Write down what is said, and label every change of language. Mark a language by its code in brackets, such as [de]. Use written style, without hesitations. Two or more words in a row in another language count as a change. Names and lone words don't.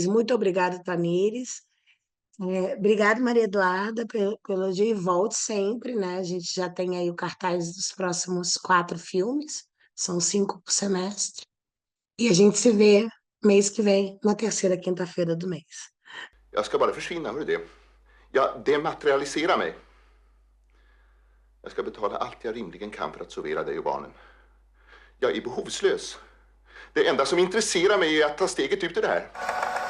[pt] Muito obrigada, Tamires. Obrigada, Maria Eduarda, pelo elogio e volte sempre, né? A gente já tem aí o cartaz dos próximos 4 filmes, são 5 por semestre. E a gente se vê mês que vem, na terceira quinta-feira do mês. [sv] Jag ska bara försvinna, hör du det? Jag dematerialiserar mig. Jag ska betala allt jag rimligen kan för att sovera dig och barnen. Jag är behovslös. Det enda som intresserar mig är att ta steget ut i det här.